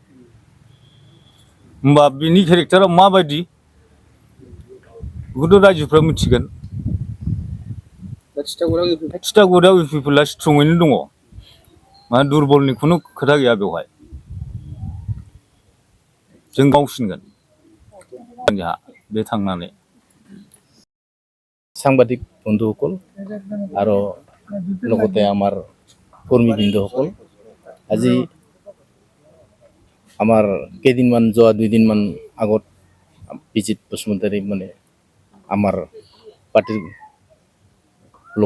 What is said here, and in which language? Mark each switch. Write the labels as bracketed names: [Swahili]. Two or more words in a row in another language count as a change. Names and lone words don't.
[Bodo] होमबा बिनि केरेक्टारा माबायदि बेखौथ' रायजोफ्रा मिथिगोन थिथागुरियाव UPPLआ स्ट्रङैनो दङ माने दुरबलनि खुनु खोथा गैया बेवहाय जों मावसिनगोन जोंहा बे थांनानै [Assamese] সাংবাদিক বন্ধুসকল আৰু লগতে আমাৰ কৰ্মীবৃন্দসকল আজি আমাৰ কেইদিনমান যোৱা 2 দিনমান আগত বিজিত বসুমতাৰী মানে আমাৰ পাৰ্টিৰ ব্লক